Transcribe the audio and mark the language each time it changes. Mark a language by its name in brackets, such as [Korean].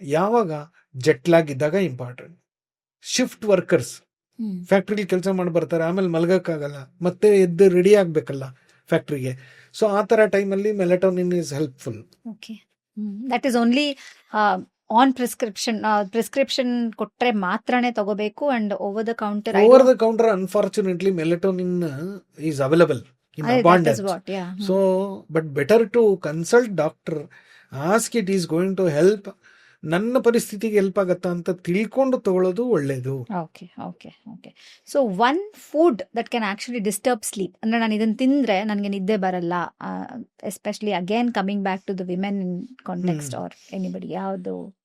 [Kannada] ಯಾವಾಗ ಜೆಟ್ಲಾಗ್ ಇದ್ದಾಗ important. Shift workers ಫ್ಯಾಕ್ಟ್ರಿಲಿ ಕೆಲಸ ಮಾಡಿ ಬರ್ತಾರೆ, ಆಮೇಲೆ ಮಲ್ಗೋಕ್ಕಾಗಲ್ಲ, ಮತ್ತೆ ಎದ್ದು ರೆಡಿ ಆಗಬೇಕಲ್ಲ ಫ್ಯಾಕ್ಟ್ರಿಗೆ. ಸೊ ಆ ಥರ ಟೈಮಲ್ಲಿ melatonin [English] Is helpful. Okay, that is only on prescription [Kannada] ಕೊಟ್ಟರೆ ಮಾತ್ರನೇ ತಗೋಬೇಕು. [English] And over the counter unfortunately melatonin is available in abundance. So but better to consult doctor, ask it is going to help, [Kannada] ನನ್ನ ಪರಿಸ್ಥಿತಿಗೆ help ಆಗತ್ತಾ ಅಂತ ತಿಳ್ಕೊಂಡು ತಗೊಳ್ಳೋದು ಒಳ್ಳೇದು. [English] Okay okay okay. So one food that can actually disturb sleep, [Kannada] ಅಂದ್ರೆ ನಾನು ಇದನ್ನ ತಿಂದ್ರೆ ನನಗೆ ನಿದ್ದೆ ಬರಲ್ಲ, [English] especially again coming back to the women in context or anybody, [Kannada] ಯಾವುದು?